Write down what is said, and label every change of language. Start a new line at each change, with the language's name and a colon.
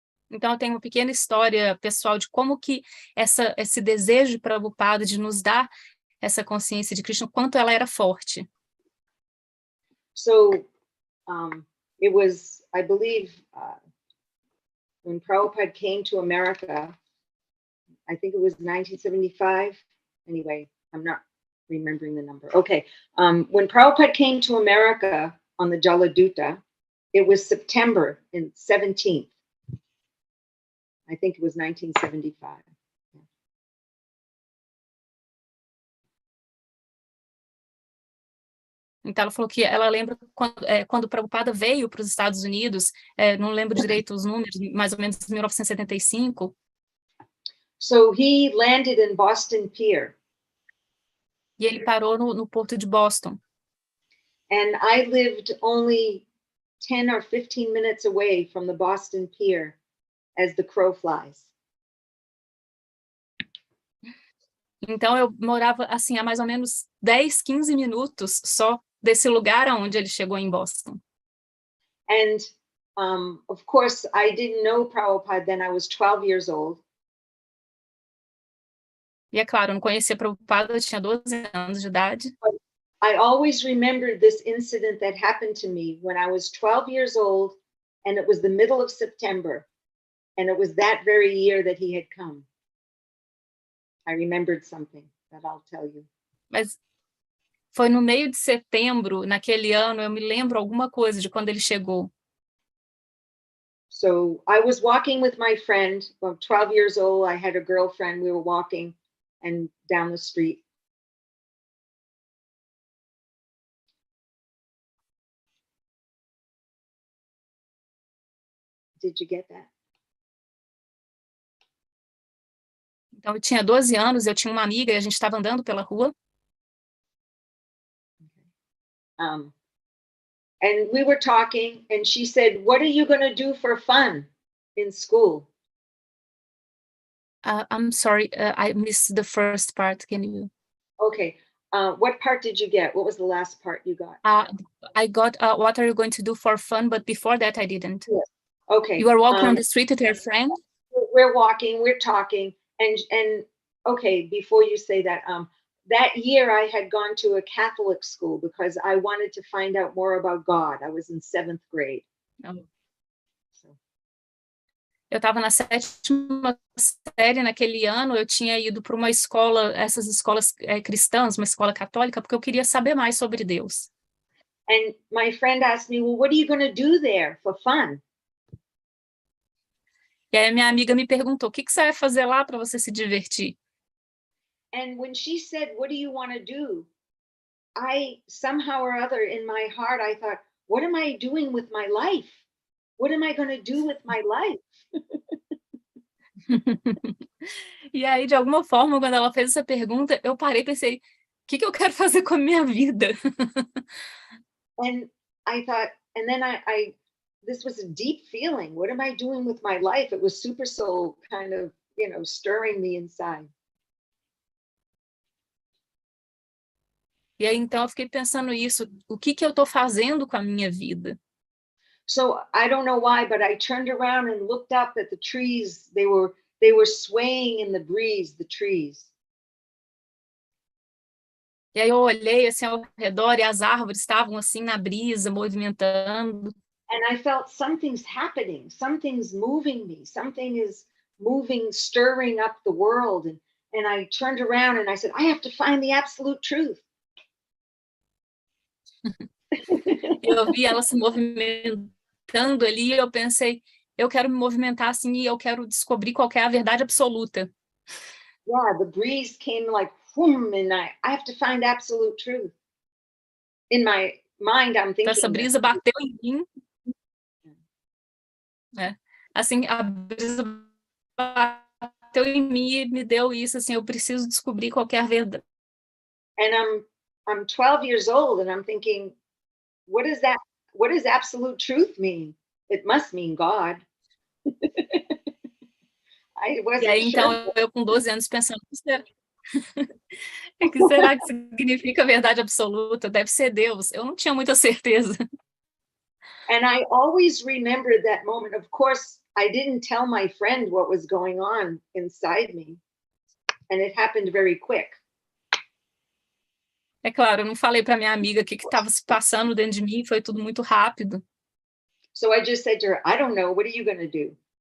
Portuguese: Então, eu tenho uma pequena história pessoal de como que esse desejo de Prabhupada de nos dar essa consciência de Krishna, quanto ela era forte.
English: So, it was, I believe, when Prabhupada came to America, I think it was 1975. Anyway, I'm not remembering the number. Okay, when Prabhupada came to America on the Jaladuta, it was September 17th. I think it was 1975.
Portuguese: Então, ela falou que ela lembra quando o Prabhupada veio para os Estados Unidos, não lembro direito os números, mais ou menos em 1975.
English: So he landed in Boston Pier.
Portuguese: E ele parou no porto de Boston.
English: And I lived only 10 or 15 minutes away from the Boston Pier as the crow flies.
Portuguese: Então, eu morava, assim, a mais ou menos 10, 15 minutos só desse lugar aonde ele chegou em Boston.
English: And, of course, I didn't know Prabhupada then. I was 12 years old.
Portuguese: E é claro, eu não conhecia Prabhupada, eu tinha 12 anos de idade.
English: I always remember this incident that happened to me when I was 12 years old, and it was the middle of September, and it was that very year that he had come. I remembered something that I'll tell you.
Portuguese: Mas foi no meio de setembro, naquele ano, eu me lembro alguma coisa de quando ele chegou.
English: So I was walking with my friend, well, 12 years old, I had a girlfriend, we were walking and down the street. Did you get that?
Portuguese: Então, eu tinha 12 anos, eu tinha uma amiga e a gente estava andando pela rua.
English: And we were talking, and she said, "What are you going to do for fun in school?" I'm sorry, I missed the first part. Can you? Okay. What part did you get? What was the last part you got? I got, what are you going to do for fun? But before that, I didn't. Yes. Okay. You are walking on the street with your friend? We're walking, we're talking, and okay, before you say that, that year I had gone to a Catholic school because I wanted to find out more about God. I was in 7th grade. Oh.
Portuguese: Eu estava na 7ª série naquele ano, eu tinha ido para uma escola, essas escolas cristãs, uma escola católica, porque eu queria saber mais sobre Deus.
English: And my friend asked me, "Well, what are you going to do there for fun?"
Portuguese: E aí minha amiga me perguntou, o que você vai fazer lá para você se divertir?
English: And when she said, "What do you want to do?" I somehow or other in my heart, I thought, what am I doing with my life? What am I going to do with my life?
Portuguese: E aí, de alguma forma, quando ela fez essa pergunta, eu parei e pensei, o que eu quero fazer com a minha vida?
English: And I thought, and then I this was a deep feeling. What am I doing with my life? It was super soul kind of, stirring me inside.
Portuguese: E aí, então, eu fiquei pensando isso, o que eu estou fazendo com a minha vida?
English: So I don't know why, but I turned around and looked up at the trees. They were swaying in the breeze, the trees.
Portuguese: E aí eu olhei assim ao redor e as árvores estavam assim na brisa, movimentando.
English: And I felt something's happening, something's moving me, something is moving, stirring up the world. And I turned around and I said, I have to find the absolute truth.
Portuguese: Eu vi ela se movimentando ali e eu pensei, eu quero me movimentar assim e eu quero descobrir qual é a verdade absoluta.
English: Yeah, the breeze came like whoom, and I have to find absolute truth. In my mind, I'm thinking.
Portuguese: Então, essa brisa bateu em mim. Assim, a brisa bateu em mim e me deu isso, assim, eu preciso descobrir qual é a verdade.
English: And I'm 12 years old and I'm thinking, what does absolute truth mean? It must mean God. I wasn't
Portuguese: e aí, então,
English: sure.
Portuguese: eu com 12 anos pensando, o que será que significa verdade absoluta? Deve ser Deus. Eu não tinha muita certeza.
English: And I always remember that moment. Of course, I didn't tell my friend what was going on inside me. And it happened very quick.
Portuguese: É claro, eu não falei para minha amiga o que estava se passando dentro de mim, foi tudo muito rápido.
English: So I just said to her, I don't know, what are you going to do?